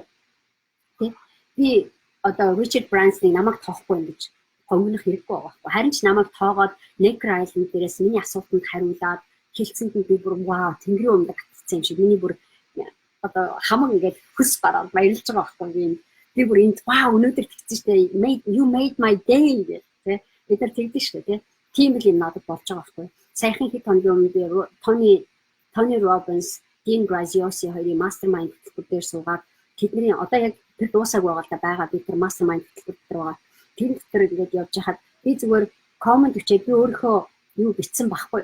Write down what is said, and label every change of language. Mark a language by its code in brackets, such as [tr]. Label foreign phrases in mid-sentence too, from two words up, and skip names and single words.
[mn] Тэ? Би одоо Richard Branson-ыг намайг тоохгүй юм гэж гомгнох хэрэггүй байгаа байхгүй. Харин ч намайг тоогоод Necker Island дээрээс миний асуултанд хариулаад хэлцэнд нь би бүр вау тэнгэрийн өмнө гатцсан юм шиг миний бүр одоо хамаг ингээд хөс бараад баярлж байгаа байхгүй. Би бүр энд вау өнөөдөр тэгсэн штэ [en] you made my day [mn] гэх тэ бид нар тэгдэж штэ тэ тийм л юм надад болж байгаа байхгүй. Саяхан хэд хоногийн өмнө би Tony Robbins, Dean Graziosi хоёрын mastermind хөтөлбөр дээр суугаад тэдний одоо яг тэр дуусаагүй байгаа би тэр mastermind хөтөлбөр дээр байгаа. Тэр дотор ингээд явж хахад би зүгээр comment бичээд би өөрийнхөө юу бичсэн байхгүй.